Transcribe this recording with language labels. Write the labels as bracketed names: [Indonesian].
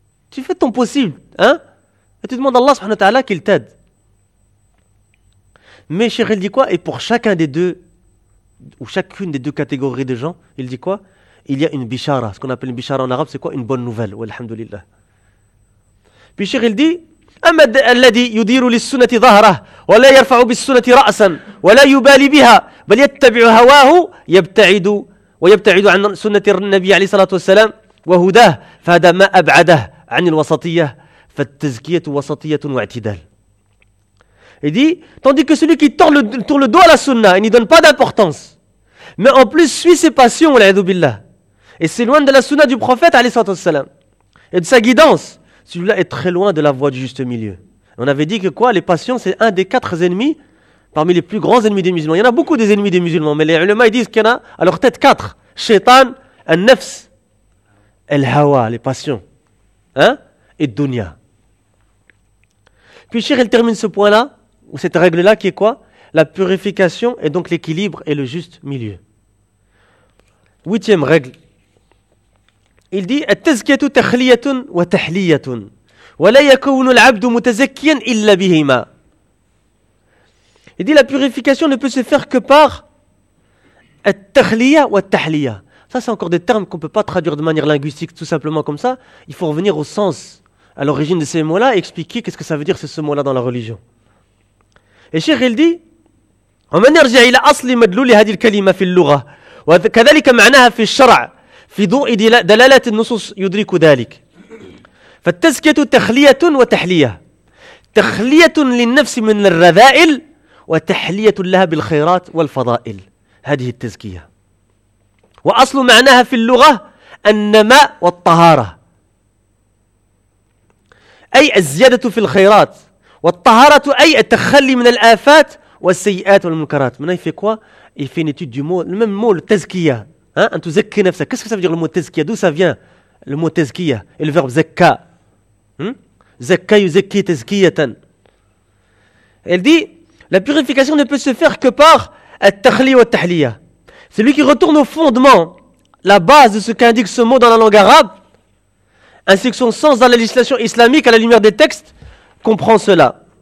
[French] Tu fais ton possible, hein? Et tu demandes à Allah [Arabic] subhanahu wa ta'ala [French] qu'il t'aide. Mais Cheikh, il dit quoi? Et pour chacun des deux, ou chacune des deux catégories de gens, il dit quoi? Il y a une bishara. Ce qu'on appelle une bishara en arabe, c'est quoi? Une bonne nouvelle. Walhamdulillah. Puis Cheikh, il dit: [Arabic] أمد الذي يدير للسنة ظهره ولا يرفع بالسنة رأسا ولا يبالي بها بل يتبع هواه يبتعد ويبتعد عن سنة النبي عليه الصلاة والسلام وهداه، فهذا ما أبعده عن الوسطية، فالتزكية وسطية واعتدال. [French] Il dit tandis que celui qui tourne le dos à la sunna et n'y donne pas d'importance, mais en plus suit ses passions, [Arabic] والعياذ بالله, [French] et s'éloigne de la sunna du prophète [Arabic] عليه الصلاة والسلام [French] et de sa guidance, celui-là est très loin de la voie du juste milieu. On avait dit que quoi? Les passions, c'est un des quatre ennemis parmi les plus grands ennemis des musulmans. Il y en a beaucoup des ennemis des musulmans, mais les ulama, ils disent qu'il y en a à leur tête quatre. Shaitan, al-nafs, al-hawa, les passions, hein, et dunya. Puis Cheikh, il termine ce point-là, ou cette règle-là, qui est quoi? La purification et donc l'équilibre et le juste milieu. Huitième règle. Il dit: [Arabic] التزكية تخلية وتحلية ولا يكون العبد متزكيا إلا بهما. [French] Il dit la purification ne peut se faire que par [Arabic] التخلية والتحلية. [French] Ça, c'est encore des termes qu'on ne peut pas traduire de manière linguistique tout simplement comme ça. Il faut revenir au sens, à l'origine de ces mots-là, et expliquer qu'est-ce que ça veut dire ce mot-là dans la religion. Et Cheikh, il dit: [Arabic] ومن يرجع إلى أصل مدلول هذه الكلمة في اللغة وكذلك معناها في الشرع في ضوء دلالات النصوص يدرك ذلك. فالتزكية تخلية وتحلية، تخلية للنفس من الرذائل وتحلية لها بالخيرات والفضائل، هذه التزكية. وأصل معناها في اللغة النماء والطهارة، أي الزيادة في الخيرات، والطهارة أي التخلي من الآفات والسيئات والمنكرات. من أي في كوا إفينيتي دو مول الميم مول تزكية. [French] Hein? Qu'est-ce que ça veut dire le mot tezkiya? D'où ça vient le mot tezkiya et le verbe zekka? Zekka yuzekki tezkiyatan. Elle dit la purification ne peut se faire que par at-takhli wa at-tahliya. Celui qui retourne au fondement, la base de ce qu'indique ce mot dans la langue arabe, ainsi que son sens dans la législation islamique à la lumière des textes, comprend cela.